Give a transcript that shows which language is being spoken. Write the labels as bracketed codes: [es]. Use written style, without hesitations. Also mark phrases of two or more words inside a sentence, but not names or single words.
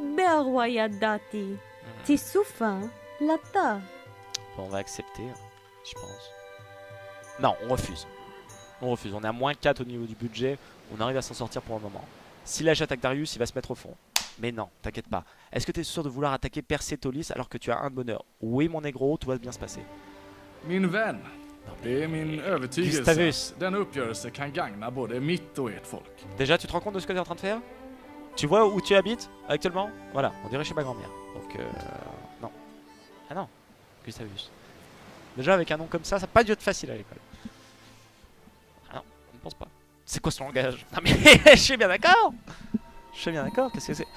[fr] Bon, on va accepter, je pense. Non, on refuse. On est à moins 4 au niveau du budget. On arrive à s'en sortir pour un moment. Si là j'attaque Darius, il va se mettre au fond. Mais non, t'inquiète pas. Est-ce que t'es sûr de vouloir attaquer Persépolis alors que tu as 1 de bonheur? Oui, mon négro, tout va bien se passer. [sv] Min vän, Det är min övertygelse Gustavus. att den uppgörelse kan gagna både mitt och ert folk. [fr] Déjà, tu te rends compte de ce que tu es en train de faire? Tu vois où tu habites actuellement? Voilà, on dirait chez ma grand-mère. Donc, non. Ah non, Gustavus. Déjà, avec un nom comme ça n'a pas dû être facile à l'école. Ah non, on ne pense pas. C'est quoi ce langage? Non mais, je suis bien d'accord. Je suis bien d'accord, qu'est-ce que c'est?